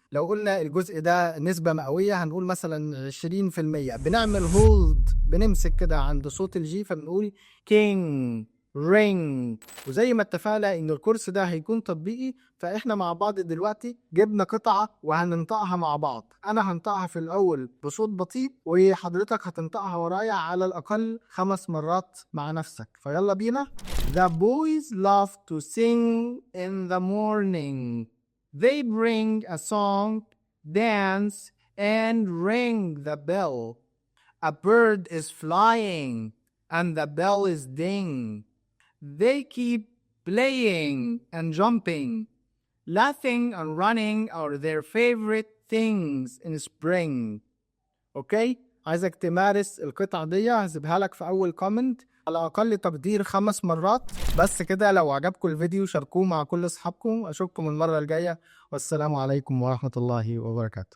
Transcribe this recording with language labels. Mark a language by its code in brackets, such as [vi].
[ar] لو قلنا الجزء ده نسبة مئوية هنقول مثلا 20%، بنعمل هولد، بنمسك كده عند صوت الجي فبنقول كينج، رينج. وزي ما اتفقنا ان الكورس ده هيكون تطبيقي، فاحنا مع بعض دلوقتي جبنا قطعة وهننطقها مع بعض. انا هنطقها في الاول بصوت بطيء وحضرتك هتنطقها ورايا على الاقل 5 مرات مع نفسك، فيلا بينا. [en] The boys love to sing in the morning. They bring a song, dance, and ring the bell. A bird is flying, and the bell is ding. They keep playing and jumping. Laughing and running are their favorite things in spring. [ar] اوكي، عايزك تمارس القطعة دي، هسيبها لك في اول كومنت على اقل تقدير 5 مرات بس كده. لو عجبكم الفيديو شاركوه مع كل اصحابكم. اشوفكم المرة الجاية، والسلام عليكم ورحمة الله وبركاته.